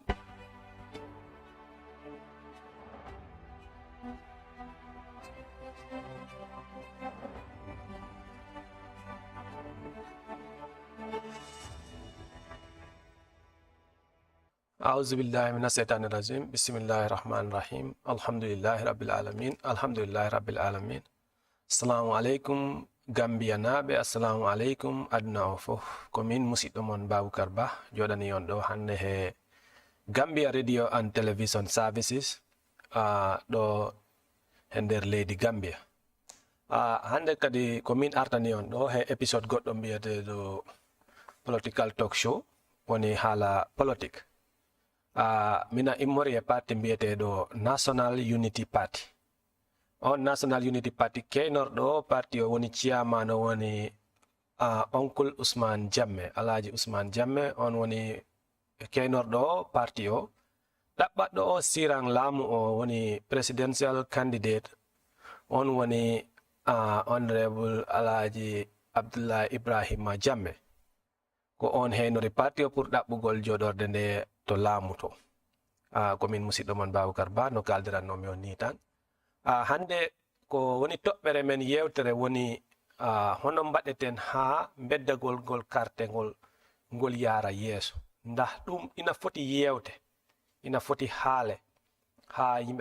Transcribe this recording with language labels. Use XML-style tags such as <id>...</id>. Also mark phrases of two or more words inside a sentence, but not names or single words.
<ar>أعوذ بالله من الشيطان الرجيم بسم الله الرحمن الرحيم الحمد لله رب العالمين الحمد لله رب العالمين السلام عليكم</ar> <ff>Gambia naɓe</ff> <ar>السلام عليكم</ar> <ff>aduna o fof komin musidɗo mon Baboucar Ba joɗani on ɗo hande he Gambia</ff> <en>radio and television services</en> <ff>ɗo he nder leydi Gambia hande kadi komin artani on ɗo he épisode goɗɗo mbiyeteɗo</ff> <en>political talk show</en> <ff>woni haala politique mina immori e parti mbiyeteɗo National Unity Party on National Unity Party keynorɗo parti o woni chairman o woni Uncle Ousmane Jammeh Alhaji Ousmane Jammeh on woni keynorɗo parti o ɗaɓɓaɗɗo o siran laamu o woni</ff> <en>presidential candidate</en> <ff>on woni honorable Alhaji Abdullah Ibrahima Jammeh ko on heynori parti o pour ɗaɓɓugol joɗorde nde to laamu to komin musidɗo mon Baboucar Ba no kaldirannomi on ni tan hande ko woni toɓɓere men yewtere woni hono mbaɗeten ha beddagol ngol carte ngol yara yeeso ndah ɗum ina foti yewte ina foti haale ha yimɓe</ff>